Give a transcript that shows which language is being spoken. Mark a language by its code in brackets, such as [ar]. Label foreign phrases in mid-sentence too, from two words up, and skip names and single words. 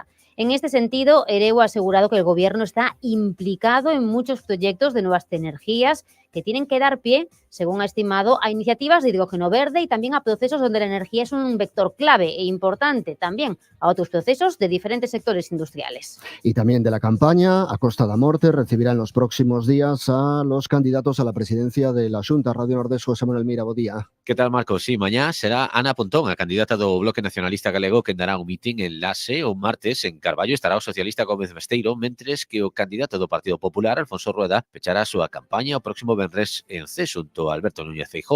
[es] En este sentido, Hereu ha asegurado que el Gobierno está implicado en muchos proyectos de nuevas energías que tienen que dar pie, según ha estimado, a iniciativas de hidrógeno verde y también a procesos donde la energía es un vector clave e importante, también a otros procesos de diferentes sectores industriales. Y también de la campaña, a Costa da Morte recibirá en los próximos días a los candidatos a la presidencia de la Xunta. [gl] Radio Nordés, José Manuel Mira, bo día. Que tal, Marcos? Sí, mañá será Ana Pontón, a candidata do Bloque Nacionalista Galego, que dará un mitin en Lase. O martes, en Carballo, estará o socialista Gómez Besteiro, mentres que o candidato do Partido Popular, Alfonso Rueda, pechará a súa campaña o próximo venres en Cee xunto a Alberto Núñez Feijóo.